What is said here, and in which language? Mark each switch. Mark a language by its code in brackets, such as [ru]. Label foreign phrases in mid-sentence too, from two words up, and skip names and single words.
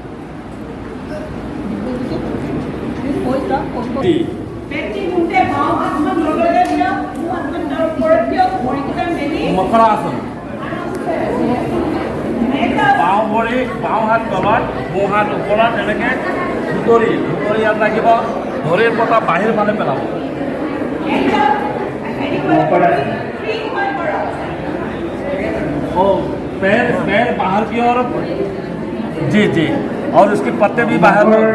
[as] মকৰা আসন। বাওঁ হাত তলত, সোঁ হাত ওপৰত, এনেকৈ ধুতৰি ইয়াত লাগিব। ভৰিৰ পতা বাহিৰ ফালে পেলাব। [hi] पैर बाहर की ओर, जी, और उसके पत्ते भी बाहर।